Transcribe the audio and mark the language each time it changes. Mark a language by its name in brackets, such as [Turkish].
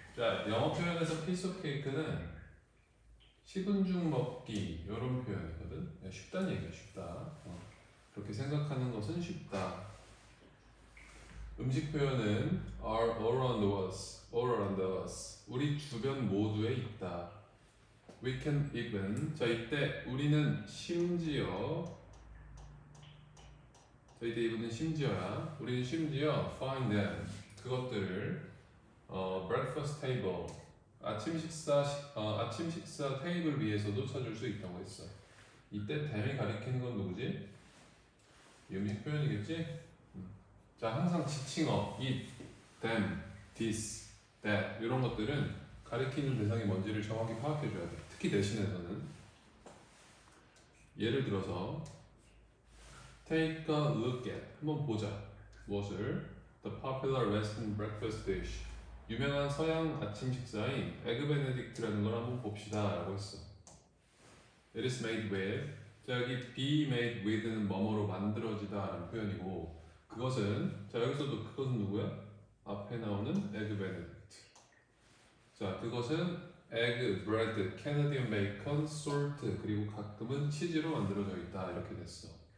[Korean] 자, 영어 표현에서 [English] piece of cake [Korean] 는 식은 죽 먹기 이런 표현이거든. 쉽다는 얘기야, 쉽다. 그렇게 생각하는 것은 쉽다. 음식 표현은 [English] are all around us, all around us. [Korean] 우리 주변 모두에 있다. [English] We can even. [Korean] 자, 이때 우리는 심지어. 자, 이때 이분은 심지어야. 우리는 심지어 [English] find them. [Korean] 그것들을 [English] breakfast table. [Korean] 아침 식사 테이블 위에서도 찾을 수 있다고 했어. 이때 them이 가리키는 건 누구지? 음식 표현이겠지? 자, 항상 지칭어 it, them, this, that 이런 것들은 가리키는 대상이 뭔지를 정확히 파악해 줘야 돼. 특히 내신에서는. 예를 들어서 [English] take a look at [Korean] 한번 보자. 무엇을? [English] The popular Western breakfast dish. [Korean] 유명한 서양 아침 식사인 에그 베네딕트라는 걸 한번 봅시다 라고 했어. [English] It is made with. [Korean] 자, 여기 [English] be made with [Korean] 는 뭐뭐로 만들어지다 라는 표현이고, 그것은, 자, 여기서도 그것은 누구야? 앞에 나오는 에그 베네딕트. 자, 그것은 에그, 브레드, 캐나디언 베이컨, 솔트, 그리고 가끔은 치즈로 만들어져 있다 이렇게 됐어.